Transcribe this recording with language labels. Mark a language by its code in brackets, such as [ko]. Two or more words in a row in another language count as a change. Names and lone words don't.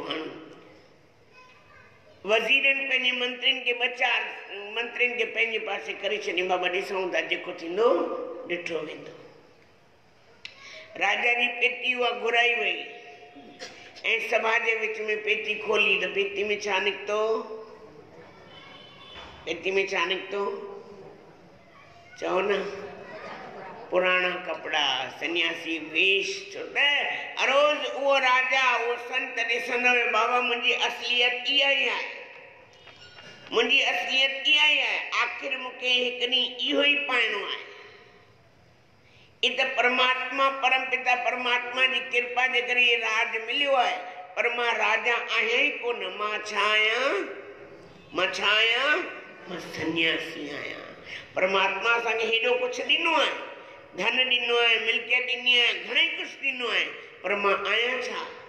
[sd] हाणे वज़ीरनि पंहिंजे मंत्रियुनि खे ॿ चारि मंत्रियुनि खे पंहिंजे पासे करे छॾियईं, बाबा ॾिसूं था जेको थींदो ॾिठो वेंदो। राजा जी पेटी उहा घुराई वई ऐं सभा जे विच में पेटी खोली त पेटी में छा निकितो? पेटी में छा निकितो? चओ न, पुराणा कपिड़ा, सन्यासी वेश। छो त रोज़ उहो राजा उहो संत ॾिसंदो हुयो, बाबा मुंहिंजी असलियत इहा ई आहे, मुंहिंजी असलियत इहा ई आहे, आख़िर मूंखे हिकु ॾींहुं इहो ई पाइणो आहे। इ त परमात्मा परमपिता परमात्मा जी कृपा जे करे इहे राज मिलियो आहे, पर मां राजा आहियां ई कोन। मां छा आहियां? मां छा आहियां? मां सन्यासी आहियां। परमात्मा असांखे हेॾो कुझु ॾिनो आहे, धन ॾिनो आहे, मिल्कियत ॾिनी आहे, घणेई कुझु ॾिनो आहे, पर मां आहियां छा?